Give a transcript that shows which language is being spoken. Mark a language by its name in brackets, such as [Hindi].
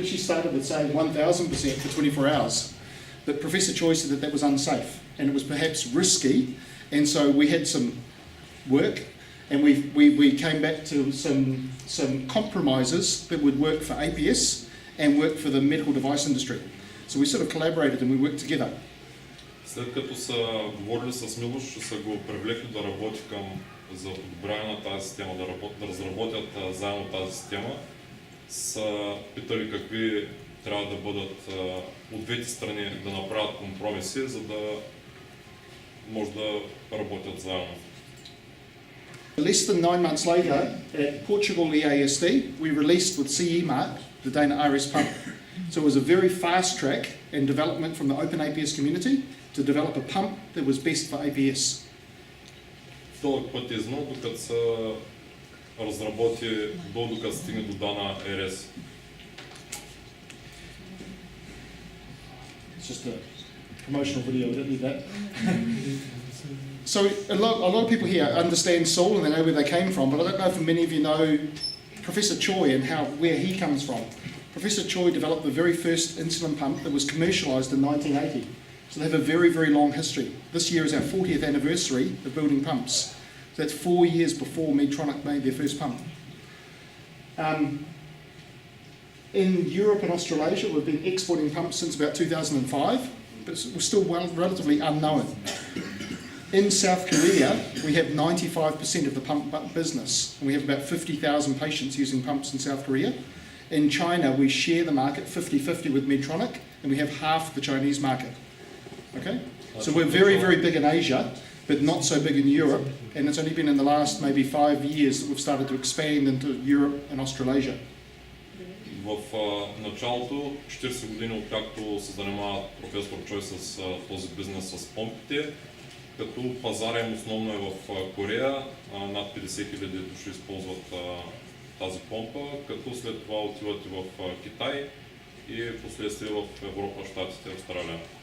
[English] We actually started with saying 1,000% for 24 hours. But Professor Choi said that that was unsafe and it was perhaps risky, and so we had some work and we came back to some compromises that would work for APS and work for the medical device industry. So we sort of collaborated and we worked together. [Bulgarian] След като са говорили с Милош, са го привлекли да работи към за подобряване на тази система, да разработят заедно тази система, са питали какви трябва да бъдат от двете страни да направят компромиси, за да може да работят заедно. [English] Less than 9 months later, at Portugal EASD, we released with CE mark the Dana RS pump. So it was a very fast track in development from the open APS community to develop a pump that was best for APS. [Bulgarian] Дълъг път е изминал, докато се разработи, докато стигне до Dana RS. [English] It's just a promotional video, I don't need that. So a lot of people here understand Saul and they know where they came from, but I don't know if many of you know Professor Choi and where he comes from. Professor Choi developed the very first insulin pump that was commercialised in 1980. So they have a very, very long history. This year is our 40th anniversary of building pumps. So that's 4 years before Medtronic made their first pump. In Europe and Australasia, we've been exporting pumps since about 2005, but we're still relatively unknown. In South Korea, we have 95% of the pump business, and we have about 50,000 patients using pumps in South Korea. In China, we share the market 50-50 with Medtronic, and we have half the Chinese market. Okay? So we're very, very big in Asia, but not so big in Europe, and it's only been in the last maybe 5 years that we've started to expand into Europe and Australasia. [Bulgarian] В началото, 40 години откакто се занимава професор Чой с този бизнес с помпите, като пазара им основно е в Корея, над 50 хиляди души използват тази помпа, като след това отиват и в Китай и последствие в Европа, Щатите, Австралия.